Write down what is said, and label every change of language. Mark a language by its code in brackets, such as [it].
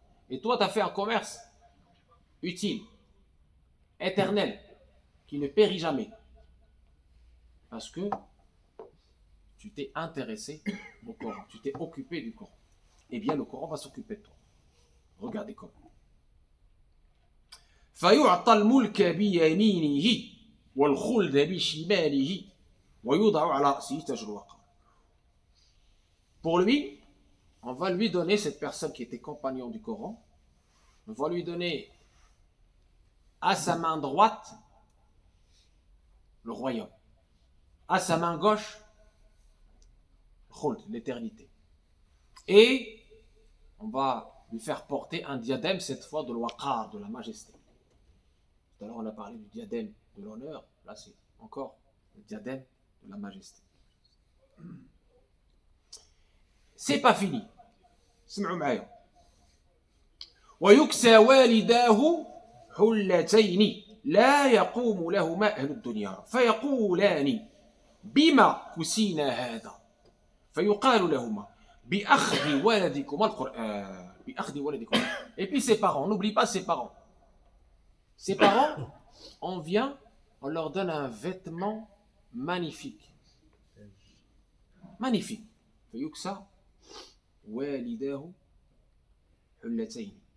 [fr] Et toi, tu as fait un commerce utile, éternel, qui ne périt jamais. Parce que tu t'es intéressé au Coran, tu t'es occupé du Coran. Eh bien, le Coran va s'occuper de toi. Regardez comment. [ar] فيعطى الملك بيمينه والخلد بشماله ويوضع على رأسه تاج الوقار. [fr] Pour lui, on va lui donner, cette personne qui était compagnon du Coran, on va lui donner à sa main droite le royaume, à sa main gauche l'éternité. Et on va lui faire porter un diadème, cette fois de l'waqar, de la majesté. Tout à l'heure on a parlé du diadème de l'honneur, là c'est encore le diadème de de la majesté. C'est pas fini. [ar] اسمعوا معايا. ويكسى والداه حلتين لا يقوم لهما أهل الدنيا فيقولان بما كسينا هذا فيقال لهما بأخذ ولدكما القرآن بأخذ ولدكما. [fr] Et puis ses parents, n'oublie pas ses parents. Ses parents, on vient, on leur donne un vêtement magnifique. Magnifique. [ar] فيكسى والداه حلتين.